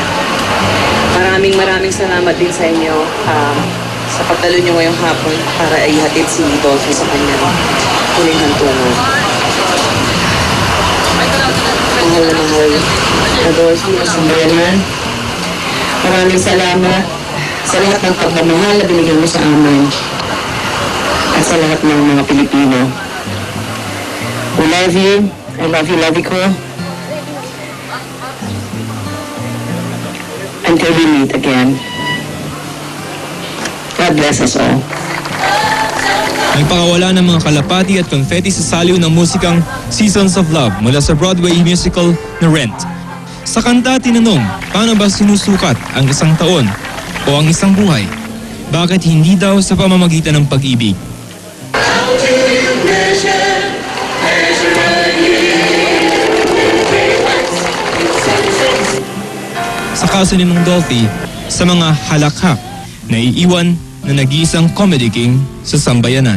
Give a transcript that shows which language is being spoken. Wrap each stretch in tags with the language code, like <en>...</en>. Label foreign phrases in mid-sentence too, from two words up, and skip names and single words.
<tl>Maraming salamat din sa inyo sa pagdalo nyo ngayong hapon para ihatid si Dolphy sa kanyang huling hantungan. Mahal na mahal na Dolphy at sambayanan. Maraming salamat sa lahat ng pagmamahal na binigyan mo sa amin at sa lahat ng mga Pilipino.</tl> <en>We love you. I love you, ko. Until we meet again. God bless us all.</en> <tl>Nagpakawala ng mga kalapati at confetti sa saliw ng musikang Seasons of Love mula sa</tl> <en>Broadway musical</en> <tl>na Rent. Sa kanta, tinanong, paano ba sinusukat ang isang taon o ang isang buhay? Bakit hindi daw sa pamamagitan ng pag-ibig? Sa kaso ni Mang Dolphy, sa mga halakhak na iiwan na nag-iisang</tl> <en>comedy king</en> <tl>sa sambayanan.</tl>